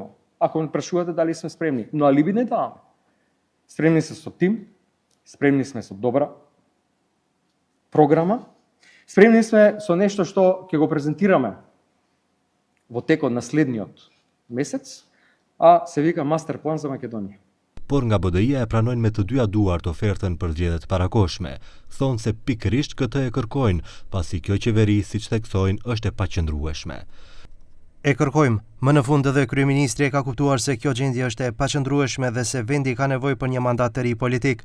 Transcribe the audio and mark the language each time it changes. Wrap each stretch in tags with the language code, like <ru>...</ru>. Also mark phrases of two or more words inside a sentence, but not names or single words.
<mk>Ако ме прашувате дали сме спремни, но алиби не даваме. Спремни сме со тим, спремни сме со добра програма, спремни сме со нешто што ќе го презентираме во текот на следниот месец, а се вика мастер план за Македонија.</mk> <sq>Por nga BDI-ja e pranojnë me të dyja duart ofertën për zgjedhjet parakoshme. Thonë se pikërisht këtë e kërkojnë, pasi kjo qeveri, siç theksojnë, është e paqëndrueshme. E kërkojmë, më në fund edhe kryeministri e ka kuptuar se kjo gjendje është e paqëndrueshme dhe se vendi ka nevojë për një mandat të ri politik.</sq>